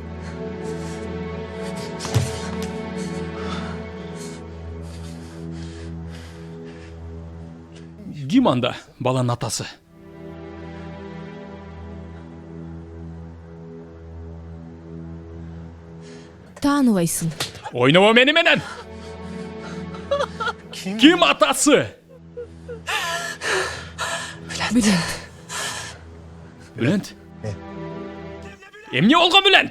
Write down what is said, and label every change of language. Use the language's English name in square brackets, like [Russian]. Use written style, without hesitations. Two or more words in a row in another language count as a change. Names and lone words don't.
[Kyrgyz] Ким анда баланын атасы? Тааныбайсың. Ойномо мени менен. Ким атасы? Бülent. Bülent? Эмне болгон Bülent?